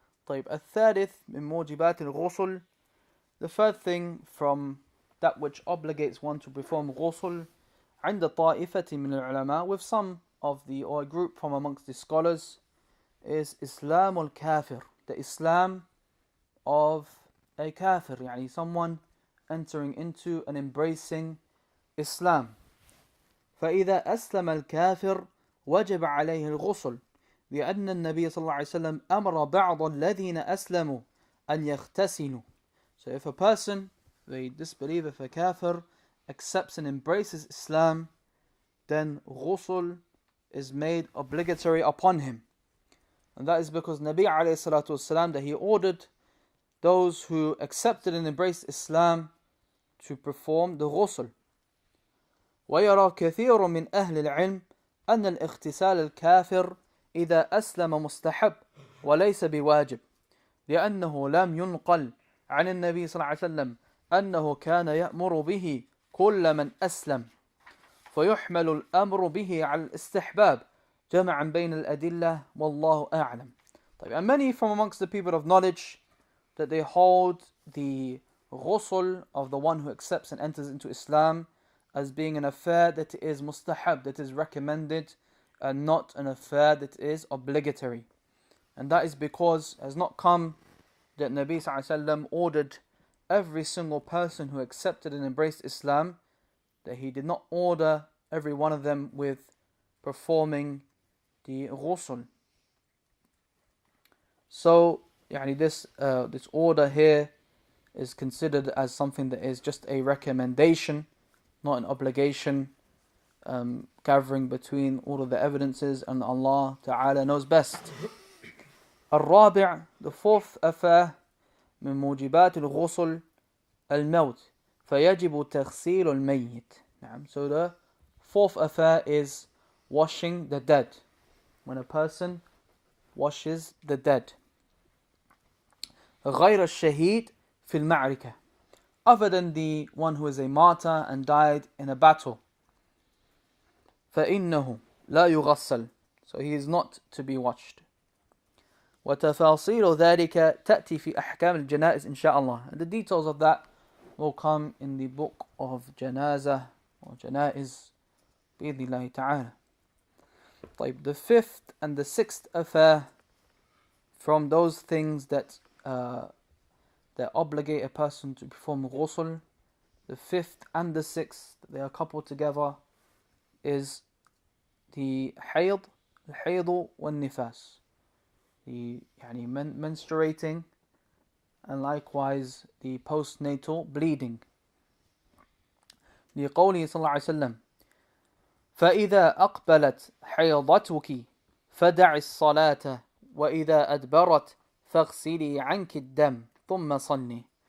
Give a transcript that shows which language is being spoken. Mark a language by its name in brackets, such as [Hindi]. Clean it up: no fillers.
[Arabic] الثالث من موجبات الغسل, [English] the third thing from that which obligates one to perform ghusl [Arabic] عند طائفة من العلماء, [English] with some of the, or a group from amongst the scholars, is Islam al-Kafir, the Islam of a kafir, someone entering into and embracing Islam. [Arabic] فإذا أسلم الكافر وجب عليه الغسل لأن النبي صلى الله عليه وسلم أمر بعض الذين أسلموا أن يغتسلوا. [English] So if a person, the disbeliever, if a kafir, accepts and embraces Islam, then ghusl is made obligatory upon him. And that is because Nabi alayhi salatu wasalam, that he ordered those who accepted and embraced Islam to perform the ghusl. [Arabic] ويرى كثير من أهل العلم أن الاغتسال الكافر إذا أسلم مستحب وليس بواجب لأنه لم ينقل عن النبي صلى الله عليه وسلم أنه كان يأمر به كل من أسلم فيحمل الأمر به على الاستحباب جمعا بين الأدلة والله أعلم. [English] And many from amongst the people of knowledge, that they hold the ghusl of the one who accepts and enters into Islam as being an affair that is mustahab, that is recommended, and not an affair that is obligatory. And that is because it has not come that Nabi sallallahu alaihi wasallam ordered every single person who accepted and embraced Islam, that he did not order every one of them with performing the ghusl. So, this order here is considered as something that is just a recommendation, not an obligation, gathering between all of the evidences, and Allah Ta'ala knows best. [Arabic] الرابع, [English] the fourth affair, [Arabic] من موجبات الغسل الموت فيجب تغسيل الميت. [English] So the fourth affair is washing the dead. When a person washes the dead. [Arabic] غير الشهيد في المعركة, [English] other than the one who is a martyr and died in a battle. [Arabic] فإنه لا يغسل, [English] so he is not to be washed. [Arabic] وتفاصيل ذلك تأتي في أحكام الجنائز إن شاء الله. [English] And the details of that will come in the book of Janazah or Janaiz [Arabic] بإذن الله تعالى. [English] طيب, the fifth and the sixth affair from those things that obligate a person to perform ghusl, the fifth and the sixth, they are coupled together, is the hayd, والنفاس, the menstruating, and likewise the postnatal bleeding. [Arabic] لقوله صلى الله عليه وسلم فإذا أقبلت حيضتك فدع الصلاة وإذا أدبرت فاغسلي عنك الدم ثم صلي.